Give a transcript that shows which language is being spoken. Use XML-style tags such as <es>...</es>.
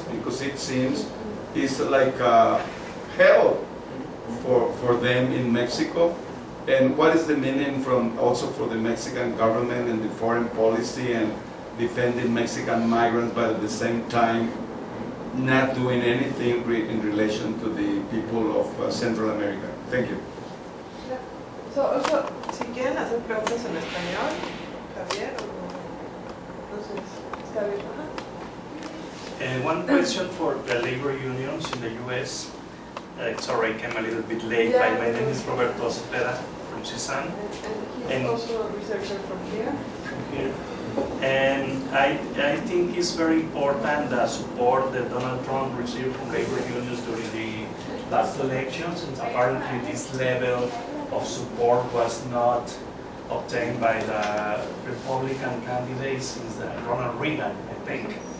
<en>Because it seems it's like hell for them in Mexico. And what is the meaning also for the Mexican government and the foreign policy and defending Mexican migrants, but at the same time not doing anything in relation to the people of Central America? Thank you.</en> <es>So, si quieren hacer preguntas en español, Javier, no sé, está bien.</es> <en>One question for the labor unions in the U.S. Sorry, I came a little bit late. My name is Roberto Cepeda from CISAN. And he's also a researcher from here. And I think it's very important the support that Donald Trump received from labor unions during the last elections, and apparently this level of support was not obtained by the Republican candidates since Ronald Reagan, I think.</en>